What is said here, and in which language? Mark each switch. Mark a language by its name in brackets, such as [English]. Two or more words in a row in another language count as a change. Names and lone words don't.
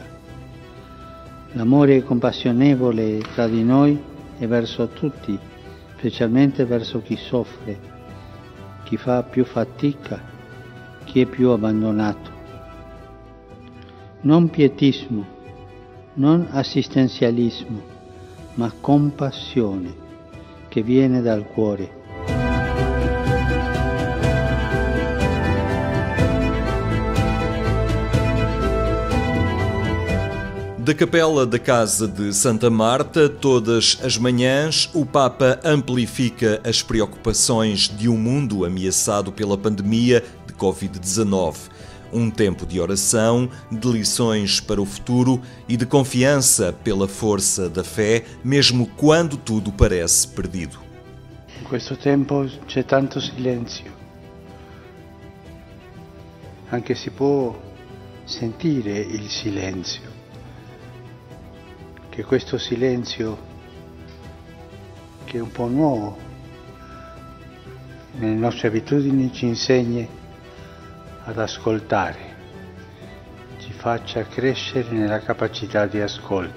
[Italian] L'amore compassionevole tra di noi e verso tutti, specialmente verso chi soffre, chi fa più fatica, chi è più abbandonato. Non pietismo, non assistenzialismo, ma compassione che viene dal cuore. [Portuguese] Da capela da Casa de Santa Marta, todas as manhãs, o Papa amplifica as preocupações de um mundo ameaçado pela pandemia de Covid-19. Um tempo de oração, de lições para o futuro e de confiança pela força da fé, mesmo quando tudo parece perdido. [Italian] In questo tempo c'è tanto silenzio. Anche si può sentire il silenzio. Che questo silenzio, che è un po' nuovo nelle nostre abitudini, ci insegni ad ascoltare, ci faccia crescere nella capacità di ascolto.